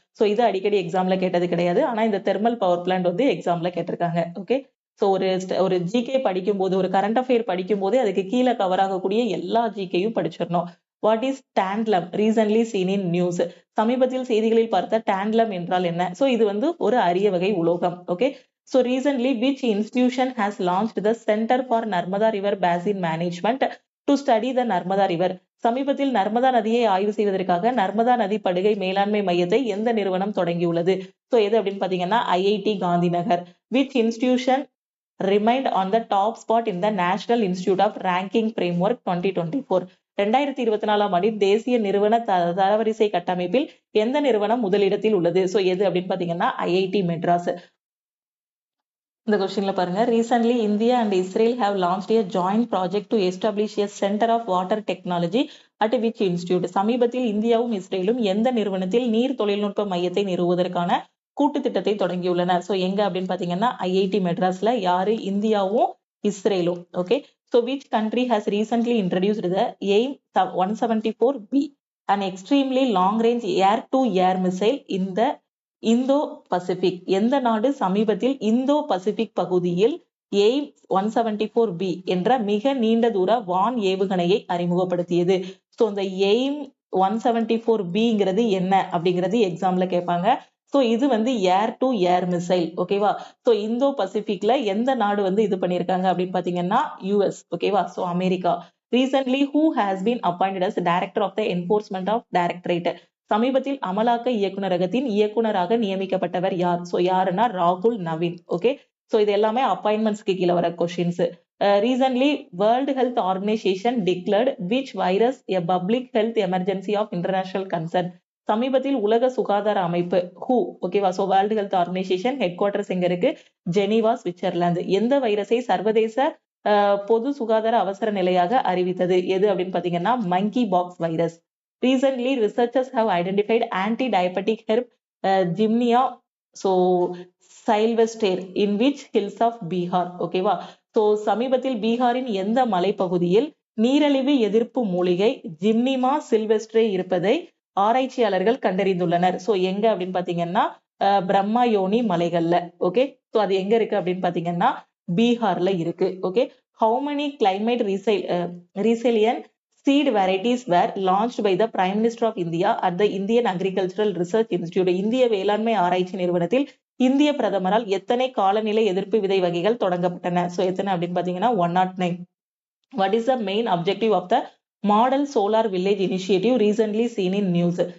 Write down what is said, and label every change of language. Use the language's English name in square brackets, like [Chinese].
[Tamil] So இது அடிக்கடி எக்ஸாம்ல கேட்டது கிடையாது. ஆனா இந்த தெர்மல் பவர் பிளான்ட் வந்து எக்ஸாம்ல கேட்டிருக்காங்க. ஓகே. சோ ஒரு ஜிகே படிக்கும் போது, ஒரு கரண்ட் அஃபேர் படிக்கும் போது அதுக்கு கீழே கவர் ஆகக்கூடிய எல்லா ஜிகேயும் படிச்சிடணும். [English] What is tantalum recently seen in news? [Tamil] சமீபத்தில் செய்திகளில் பார்த்த டாண்ட்லம் என்றால் என்ன? சோ இது வந்து ஒரு அரிய வகை உலோகம். Okay. [English] So recently, which institution has launched the Center for Narmada River Basin Management to study the Narmada River? [Tamil] சமீபத்தில் நர்மதா நதியை ஆய்வு செய்வதற்காக நர்மதா நதி படுகை மேலாண்மை மையத்தை எந்த நிறுவனம் தொடங்கியுள்ளது? சோ எது அப்படின்னு பாத்தீங்கன்னா IIT Gandhinagar. [English] Which institution remained on the top spot in the National Institute of Ranking Framework 2024? [Tamil] 2024 ஆண்டில் தேசிய நிறுவன தரவரிசை கட்டமைப்பில் எந்த நிறுவனம் முதலிடத்தில் உள்ளது? சோ எது அப்படின்னு பாத்தீங்கன்னா ஐஐடி மெட்ராஸ். இந்த கொஸ்டின்ல பாருங்க, [English] Recently India and Israel have launched a joint project to establish a center of water technology at which institute? [Tamil] சமீபத்தில் இந்தியாவும் இஸ்ரேலும் எந்த நிறுவனத்தில் நீர் தொழில்நுட்ப மையத்தை நிறுவுவதற்கான கூட்டு திட்டத்தை தொடங்கியுள்ளன? சோ எங்க அப்படின்னு பாத்தீங்கன்னா ஐஐடி மெட்ராஸ்ல. யாரு? இந்தியாவும் இஸ்ரேலும். Okay. [English] So which country has recently introduced the AIM 174B, an extremely long range air to air missile in the Indo Pacific? [Tamil] எந்த நாடு சமீபத்தில் இந்தோ பசிபிக் பகுதியில் எய்ம் 174B என்ற மிக நீண்ட தூர வான் ஏவுகணையை அறிமுகப்படுத்தியது? சோ இந்த எய்ம் 174Bங்கிறது என்ன அப்படிங்கிறது எக்ஸாம்ல கேட்பாங்க. சோ இது வந்து ஏர் டு ஏர் மிசைல். ஓகேவா. சோ இந்தோ பசிபிக்ல எந்த நாடு வந்து இது பண்ணிருக்காங்க அப்படின்னு பாத்தீங்கன்னா யூஎஸ். ஓகேவா. So America. [English] Recently who has been appointed as director of the enforcement of directorate? [Tamil] சமீபத்தில் அமலாக்க இயக்குநரகத்தின் இயக்குனராக நியமிக்கப்பட்டவர் யார்? சோ யாருன்னா ராகுல் நவீன். ஓகே. சோ இது எல்லாமே அப்பாயின்மெண்ட்ஸ்க்கு கீழே வர questions. [English] Recently world health organisation declared which virus a public health emergency of international concern? [Tamil] சமீபத்தில் உலக சுகாதார அமைப்பு ஹூ. ஓகேவா. So world health organisation head quarters எங்க இருக்கு? Geneva, Switzerland. எந்த வைரஸை சர்வதேச பொது சுகாதார அவசர நிலையாக அறிவித்தது? எது அப்படின்னு பாத்தீங்கன்னா மங்கி box virus. [English] Recently, researchers have identified anti-diabetic herb Gymnea sylvestre in which hills of Bihar? [Tamil] ஓகேவா. சோ சமீபத்தில் பீகாரின் எந்த மலைப்பகுதியில் நீரழிவு எதிர்ப்பு மூலிகை ஜிம்னிமா சில்வெஸ்ட்ரே இருப்பதை ஆராய்ச்சியாளர்கள் கண்டறிந்துள்ளனர்? சோ எங்க அப்படின்னு பாத்தீங்கன்னா பிரம்மாயோனி மலைகள்ல. ஓகே. சோ அது எங்க இருக்கு அப்படின்னு பாத்தீங்கன்னா பீகார்ல இருக்கு. Okay. [English] How many climate resilient seed varieties were launched by the Prime Minister of India at the Indian Agricultural Research Institute? [Tamil] இந்திய வேளாண்மை ஆராய்ச்சி நிறுவனத்தில் இந்திய பிரதமரால் எத்தனை காலநிலை எதிர்ப்பு விதை வகைகள் தொடங்கப்பட்டன? சோ எத்தனை அப்படின்னு பாத்தீங்கன்னா 109. [English] What is the main objective of the Model Solar Village Initiative recently seen in news?